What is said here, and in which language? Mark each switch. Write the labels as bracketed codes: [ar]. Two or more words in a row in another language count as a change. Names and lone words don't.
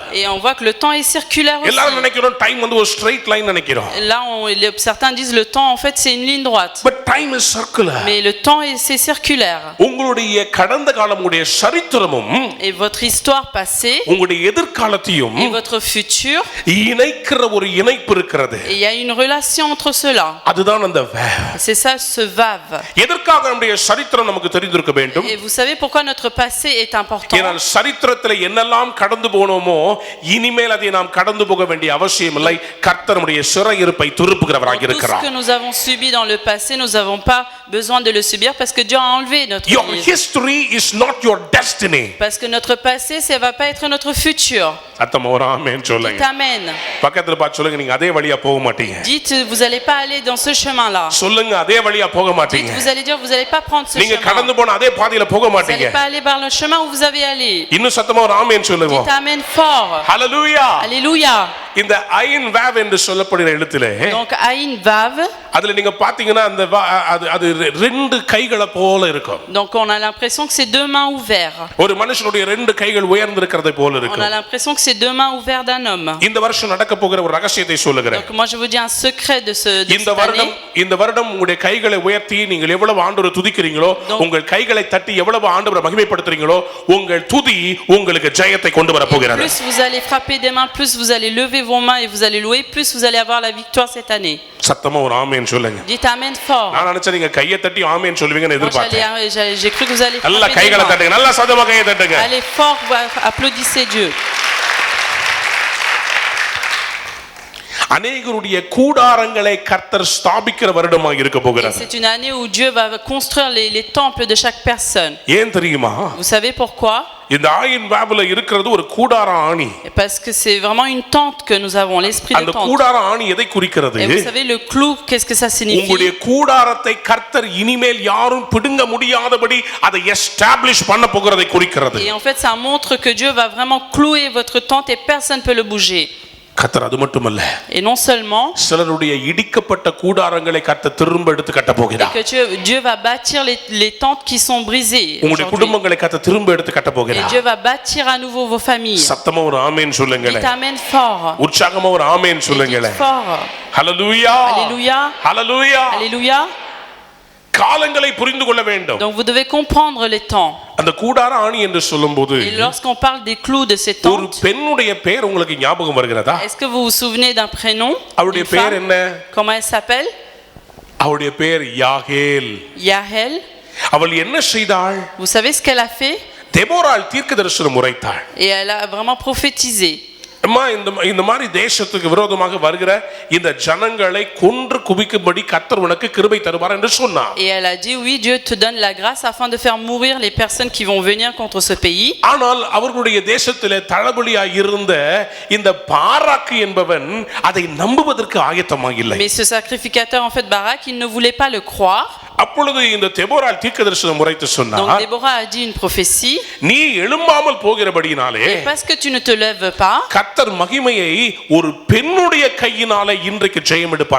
[fr] Et on voit que le temps est circulaire aussi. [ta] எல்லாரும் நினைக்கிறோம் டைம் வந்து ஒரு [en] straight line [ta] நினைக்கிறோம். [fr] Là, certains disent le temps, en fait, c'est une ligne droite. [en] but time is circular. [fr] Mais le temps, c'est circulaire. [ta] உங்களுடைய கடந்த காலம், உங்களுடைய சரித்திரமும் [fr] Et votre histoire passée [ta] உங்களுடைய எதிர்காலத்தையும் [fr] et votre futur, [ta] இணைக்கிற ஒரு இணைப்பு இருக்கிறது. [fr] et il y a une relation entre cela. [ta] அதுதான் அந்த வேவ். [fr] C'est ça, ce vav. [ta] எதற்காக நம்முடைய சரித்திரம் நமக்கு தெரிந்திருக்க வேண்டும்? [fr] Et vous savez pourquoi notre passé est important? [ta] ஏனால் சரித்திரத்தில் என்னெல்லாம் கடந்து போனோமோ இனிமேல் அதை நாம் கடந்து போக வேண்டிய அவசியம் இல்லை. கர்த்தர் நம்முடைய சிறையிருப்பை திருப்புகிறவராக [fr] Tout ce [ta] இருக்கிறார். [fr] que nous avons subi dans le passé, nous n'avons pas besoin de le subir parce que Dieu a enlevé notre [en] Your [fr] vie. [en] history is not your destiny. [fr] Parce que notre passé, ça va pas être notre futur. [ta] அத்தமா ஒரு ஆமென் சொல்லுங்க. [fr] Dites amen. [ta] பக்கத்துல பார்த்து சொல்லுங்க, நீங்க அதே வழியா போக மாட்டீங்க. [fr] Dites, vous allez pas aller dans ce chemin-là. [ta] சொல்லுங்க, அதே வழியா போக மாட்டீங்க. [fr] Dites, vous allez dire, vous allez pas prendre ce [ta] நீங்க [fr] chemin. [ta] கடந்து போன அதே பாதையில போக [fr] Vous [ta] மாட்டீங்க. [fr] allez pas aller par le chemin où vous avez allé. [ta] இன்னும் சத்தமா ஒரு ஆமென் சொல்லுங்க. [fr] Dites amen fort. [ta] ஹalleluya. [fr] Alléluia. [ta] இந்த ஐன் வேவ் என்று சொல்லப்படுகிற எழுத்திலே, [fr] Donc aïn vav. [ta] அதுல நீங்க பாத்தீங்கன்னா அந்த அது ரெண்டு கைகளை போல இருக்கும். [fr] Donc on a l'impression que c'est deux mains ouvertes. [ta] ஒரு மனுஷனுடைய ரெண்டு கைகள் உயர்ந்திருக்கிறதை போல [fr] On a [ta] இருக்கும். [fr] l'impression que c'est deux mains ouvertes d'un homme. [ta] இந்த வருஷம் நடக்க போகிற ஒரு ரகசியத்தை சொல்லுகிறேன். [fr] Donc moi je vous dis un secret de [ta] இந்த [fr] cette année. [ta] வருடம் உங்களுடைய கைகளை உயர்த்தி நீங்கள் எவ்வளவு ஆண்டவரை துதிக்கிறீங்களோ, உங்கள் கைகளை தட்டி எவ்வளவு ஆண்டவரை மகிமைப்படுத்துறீங்களோ, உங்கள் துதி உங்களுக்கு ஜெயத்தை கொண்டு வர போகிறது. [fr] Plus vous allez frapper des mains, plus vous allez lever vos mains et vous allez louer, plus vous allez avoir la victoire cette année. [ta] சத்தமா ஒரு ஆமென் சொல்லுங்க. [fr] Dites amen fort. [ta] நான் நினைச்சேன் நீங்க கையை தட்டி ஆமென் சொல்லுவீங்கன்னு [fr] Moi, [ta] எதிர்பார்த்தேன். [fr] j'ai cru que vous allez [ta] நல்லா [fr] frapper des [ta] கைகளை [fr] mains. [ta] தட்டுங்க, நல்லா சத்தமா கையை தட்டுங்க. [fr] Allez fort, applaudissez Dieu. [ta] அநேகருடைய கூடாரங்களை கர்த்தர் ஸ்தாபிக்கிற வருடமாக இருக்க [fr] Et [ta] போகிறது. [fr] c'est une année où Dieu va construire les temples de chaque personne. [ta] ஏன் தெரியுமா? [fr] Vous savez pourquoi? [ta] இந்த ஆயின் வேவ்ல இருக்கிறது ஒரு கூடார ஆணி. [fr] Parce que c'est vraiment une tente que nous avons, l'esprit de [ta] அந்த [fr] tente. [ta] கூடார ஆணி எதை குறிக்கிறது? [fr] Et vous savez le clou, qu'est-ce que ça [ta] உங்களுடைய [fr] signifie? [ta] கூடாரத்தை கர்த்தர் இனிமேல் யாரும் பிடுங்க முடியாதபடி அதை எஸ்டாப்லிஷ் பண்ண போகிறதை குறிக்கிறது. [fr] Et en fait ça montre que Dieu va vraiment clouer votre tente et personne ne peut le bouger. [ta] கர்த்தர் அது மட்டுமல்ல, [fr] Et non seulement [ta] சிலருடைய இடிக்கப்பட்ட கூடாரங்களை கர்த்தர் திரும்ப எடுத்து கட்ட [fr] et [ta] போகிறார். [fr] que Dieu va bâtir les tentes qui sont brisées [ta] உங்களுடைய [fr] aujourd'hui. [ta] குடும்பங்களை கர்த்தர் திரும்ப எடுத்து கட்ட [fr] Et [ta] போகிறார். [fr] Dieu va bâtir à nouveau vos familles. [ta] சத்தமா ஒரு ஆமென் சொல்லுங்களே. [fr] Dites amen fort. [ta] உற்சாகமா ஒரு ஆமென் [fr] Dites [ta] சொல்லுங்களே. [fr] fort. [ta] ஹalleluya. [fr] Alléluia. [ta] ஹalleluya. [fr] Alléluia. [ta] காலங்களை புரிந்து கொள்ள வேண்டும். [fr] Donc vous devez comprendre les temps. [ta] அந்த கூடார ஆணி என்று சொல்லும்போது [fr] Et lorsqu'on parle des clous de ces [ta] ஒரு [fr] tentes, [ta] பெண்ணுடைய பெயர் உங்களுக்கு ஞாபகம் வருகிறதா? [fr] est-ce que vous vous souvenez d'un prénom? [ta] அவளுடைய [fr] d'une [ta] பெயர் [fr] femme? [ta] என்ன? [fr] Comment elle s'appelle? [ta] அவளுடைய பெயர் யாகேல். [fr] Yahel. [ta] அவள் என்ன செய்தாள்? [fr] Vous savez ce qu'elle a fait? [ta] தெபோராள் தீர்க்கதரிசனம் உரைத்தாள். [fr] Et elle a vraiment prophétisé. [ta] அம்மா, இந்த மாதிரி தேசத்துக்கு விரோதமாக வருகிற இந்த ஜனங்களை கொன்று குவிக்கும்படி கர்த்தர் உனக்கு கிருபை தருவார் என்று சொன்னார். [fr] Et elle a dit oui, Dieu te donne la grâce afin de faire mourir les personnes qui vont venir contre ce pays. [ta] ஆனால் அவர்களுடைய தேசத்திலே தளபதியாய் இருந்த இந்த பாராக்கு என்பவன் அதை நம்புவதற்கு ஆயத்தமாக இல்லை. [fr] Mais ce sacrificateur en fait Barak, il ne voulait pas le croire. [ta] அப்பொழுது இந்த தெபோராள் தீர்க்கதரிசனம் உரைத்து [fr] Donc [ta] சொன்னார், [fr] Déborah a dit une prophétie. [ta] நீ எழும்பாமல் போகிறபடியினாலே [fr] Et parce que tu ne te lèves pas, [ta] கர்த்தர் மகிமையை ஒரு பெண்ணுடைய கையினாலே இன்றைக்கு ஜெயம் எடுப்பார்